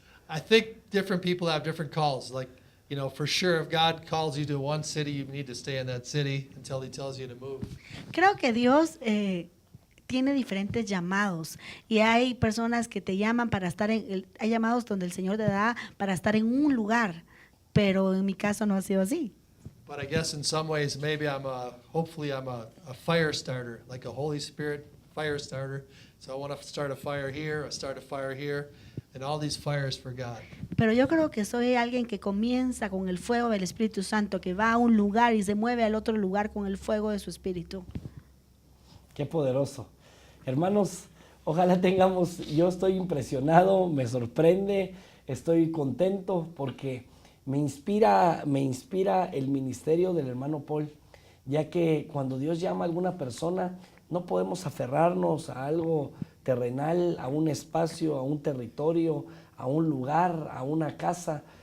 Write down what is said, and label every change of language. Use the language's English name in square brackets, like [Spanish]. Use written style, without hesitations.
[English] I think different people have different calls. Like, for sure, if God calls you to one city, you need to stay in that city until He tells you to move. [Spanish] Creo que Dios tiene diferentes llamados y hay personas que te llaman para estar hay llamados donde el Señor te da para estar en un lugar, pero en mi caso no ha sido así. [English] But I guess in some ways, maybe hopefully I'm a fire starter, like a Holy Spirit fire starter. So I want to start a fire here, and all these fires for God. [Spanish] Pero yo creo que soy alguien que comienza con el fuego del Espíritu Santo, que va a un lugar y se mueve al otro lugar con el fuego de su Espíritu. Qué poderoso. Hermanos, ojalá yo estoy impresionado, me sorprende, estoy contento porque me inspira el ministerio del hermano Paul, ya que cuando Dios llama a alguna persona, no podemos aferrarnos a algo terrenal, a un espacio, a un territorio, a un lugar, a una casa,